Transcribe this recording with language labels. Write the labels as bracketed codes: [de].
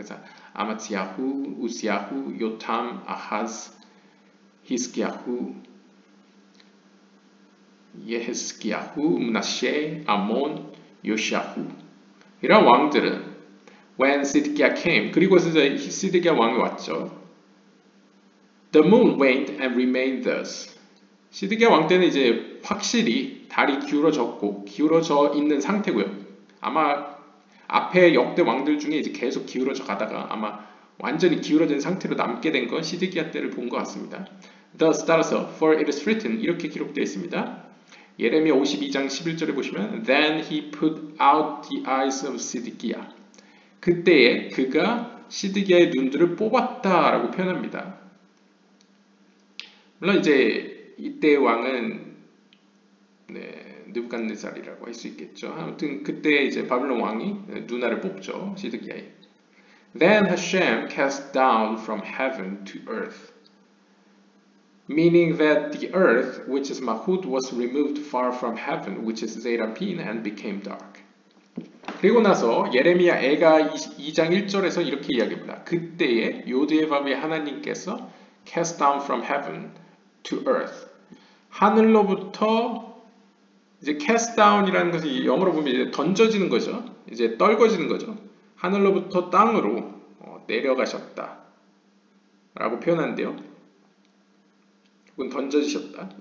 [ko] 그래서 아마츠야후, 우스야후, 요탐, 아하즈, 히스기야후, 예헤스기야후, 므낫셰, 아몬, 요시야후. 이런 왕들은 [en] when 시드기야 came, [ko] 그리고 시드기야 왕이 왔죠. [en] The moon waned and remained thus. [ko] 시드기야 왕 때는 이제 확실히 달이 기울어져 있는 상태고요. 아마 앞에 역대 왕들 중에 이제 계속 기울어져 가다가 아마 완전히 기울어진 상태로 남게 된 건 시드기야 때를 본 것 같습니다. [en] Thus, [ko] 따라서 [en] for it is written, [ko] 이렇게 기록되어 있습니다. 예레미야 52장 11절에 보시면 [en] Then he put out the eyes of 시드기야. [ko] 그때에 그가 시드기야의 눈들을 뽑았다라고 표현합니다. 물론 이제 이때의 왕은 느부갓네살이라고 할 수 있겠죠. 아무튼 그때 이제 바빌론 왕이 누나를 뽑죠. 시드기야에. [en] Then Hashem cast down from heaven to earth. Meaning that the earth, which is Mahut, was removed far from heaven, which is Zeranpin, and became dark. [ko] 그리고 나서 예레미야 애가 2장 1절에서 이렇게 이야기합니다. 그때에 요드의 밥의 하나님께서 [en] cast down from heaven to earth. [ko] 하늘로부터 이제 cast down이라는 것이 영어로 보면 이제 던져지는 거죠. 이제 떨궈지는 거죠. 하늘로부터 땅으로 내려가셨다. 라고 표현하는데요. 혹은 던져지셨다.